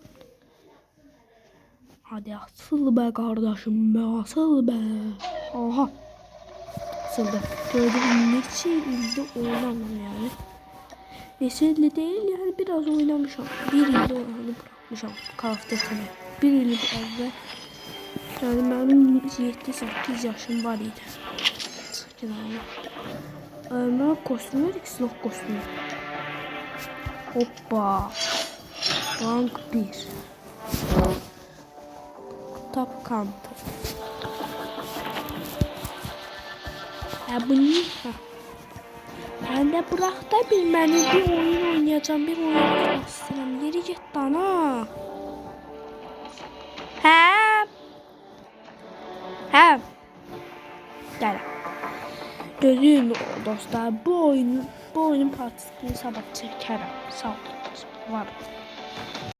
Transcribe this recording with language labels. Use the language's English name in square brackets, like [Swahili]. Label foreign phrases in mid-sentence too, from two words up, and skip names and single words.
[Turkish] Hadi asıl be kardeşim be, asıl be. Aha. Asıldı. Gördüm neçe ilde oynamam yani. Neçe ilde değil yani biraz oynamışım. Bir ilde oynadım bırakmışım. Call of Duty'ni. Bir ilde evvel. Yani benim 7-8 yaşım var idi. Çıkın abi. Ne kostüm var? Silah kostümü. Hoppa. Rank 1. Top Counter. Bu ne? Ben de bırak da bilmeni bir oyun oynayacağım. Bir oyun oynamak istedim. Geri git. [Azerbaijani] Dana. Hə. Hə. Gəl. Görün dostlar, bu oyunun partisini sabah çəkərəm. Sağ olun. Var.